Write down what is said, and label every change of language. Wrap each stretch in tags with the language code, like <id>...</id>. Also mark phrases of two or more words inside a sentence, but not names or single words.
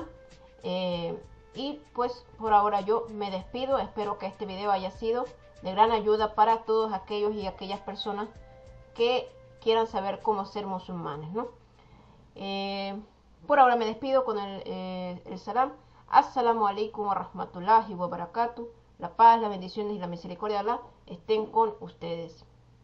<es>Y pues por ahora yo me despido. Espero que este video haya sido de gran ayuda para todos aquellos y aquellas personas que quieran saber cómo ser musulmanes, ¿no? Por ahora me despido con el salam.</es> <ar>السلام عليكم ورحمة الله وبركاته.</ar> <es>La paz, las bendiciones y la misericordia de Allah estén con ustedes.</es>